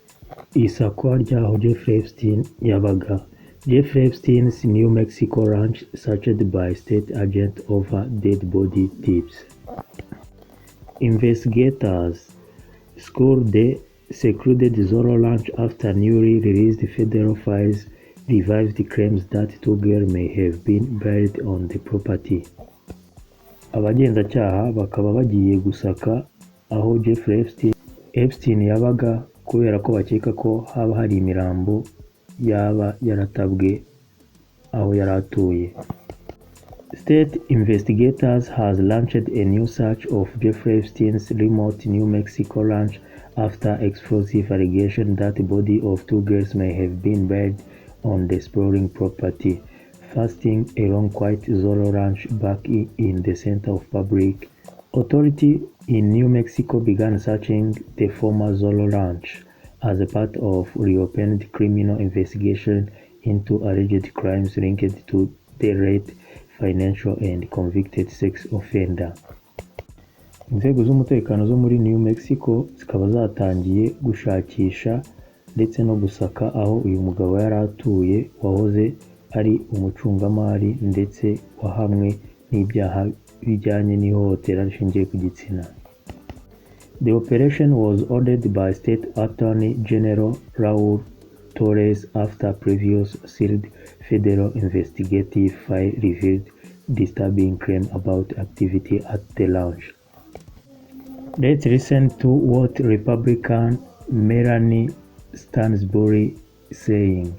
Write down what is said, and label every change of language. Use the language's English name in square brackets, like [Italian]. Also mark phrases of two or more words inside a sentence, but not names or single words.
[Kinyarwanda] Isakwa ry'aho Jeffrey Epstein yabaga. [English] Jeffrey Epstein's New Mexico ranch searched by state agents over dead body tips. Investigators scoured the secluded Zorro Ranch after newly released federal files revived claims that two girls may have been buried on the property. [Kinyarwanda] Abagenzacyaha bakaba bagiye gusaka aho Jeffrey Epstein yabaga kubera ko bakeka ko haba hari imirambo yaba yaratabwe aho yari atuye. [English] State investigators has launched a new search of Jeffrey Epstein's remote New Mexico ranch after explosive allegations that the body of two girls may have been buried on the sprawling property, fasting along quiet Zorro Ranch back in the center of public. Authorities in New Mexico began searching the former Zorro Ranch as a part of reopened criminal investigation into alleged crimes linked to the late financial and convicted sex offender. [Kinyarwanda] Inzego z'umutekano zo muri New Mexico zikaba zatangiye gushakisha ndetse no gusaka aho uyu mugabo yari atuye wahoze ari umucungamari ndetse wahamwe n'ibyaha bijyanye n'ihohotera rishingiye ku gitsina. [English] The operation was ordered by State Attorney General Raúl Torrez after previous sealed federal investigative file revealed disturbing claims about activity at the ranch. Let's listen to what Republican Melanie Stansbury is saying.